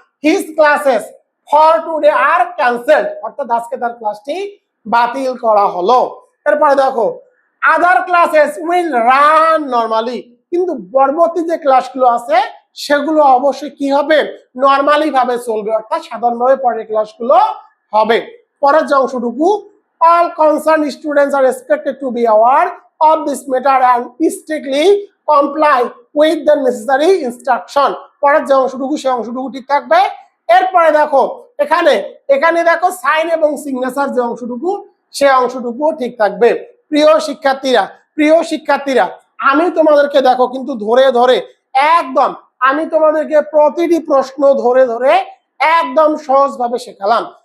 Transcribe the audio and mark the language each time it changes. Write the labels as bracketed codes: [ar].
[en] his classes for today are cancelled, [bn] অর্থাৎ আজকে তার ক্লাসটি বাতিল করা হলো। এরপরে দেখো [en] other classes will run normally, [bn] কিন্তু পরবর্তী যে ক্লাসগুলো আছে সেগুলো অবশ্যই কি হবে, নরমালি ভাবে চলবে, অর্থাৎ সাধারণভাবে পরের ক্লাসগুলো হবে। পরের যে অংশটুকু [en] all concerned students are expected to be aware of this matter and strictly comply with the necessary instruction। [bn] পরের যে অংশটুকু সেই অংশটুকু ঠিক থাকবে। এরপরে দেখো এখানে দেখো সাইন এবং সিগনেচার যে অংশটুকু সেই অংশটুকু ঠিক থাকবে। প্রিয় শিক্ষার্থীরা আমি তোমাদেরকে দেখো কিন্তু ধরে ধরে একদম আমি তোমাদেরকে প্রতিটি প্রশ্ন ধরে ধরে একদম সহজভাবে শেখালাম।